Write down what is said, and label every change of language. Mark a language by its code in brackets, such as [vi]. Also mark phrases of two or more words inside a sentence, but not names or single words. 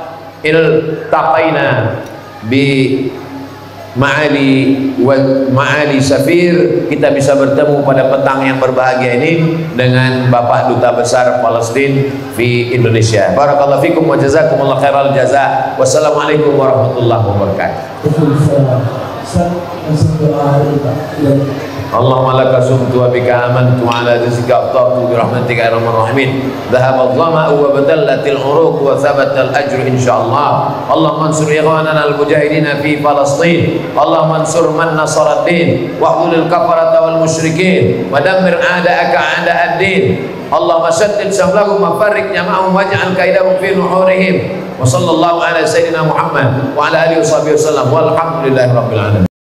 [ar] التقينا بمعالي السفير, [id] kita bisa bertemu pada petang yang berbahagia ini dengan Bapak Duta Besar Palestina di Indonesia. [ar] بارك الله فيكم وجزاكم الله خير الجزاء. والسلام عليكم ورحمة الله وبركاته. اللهم لك صمت وبك آمنت وعلى رزقك أفطرت برحمتك يا أرحم الراحمين. ذهب الظمأ وابتلت العروق وثبت الأجر إن شاء الله. اللهم انصر إخواننا المجاهدين في فلسطين. اللهم انصر من نصر الدين واخذل الكفرة والمشركين ودمر أعداءك أعداء الدين. اللهم شتت شملهم وفرق جمعهم واجعل كيدهم في نحورهم. وصلى الله على سيدنا محمد وعلى آله وصحبه وسلم والحمد لله رب العالمين.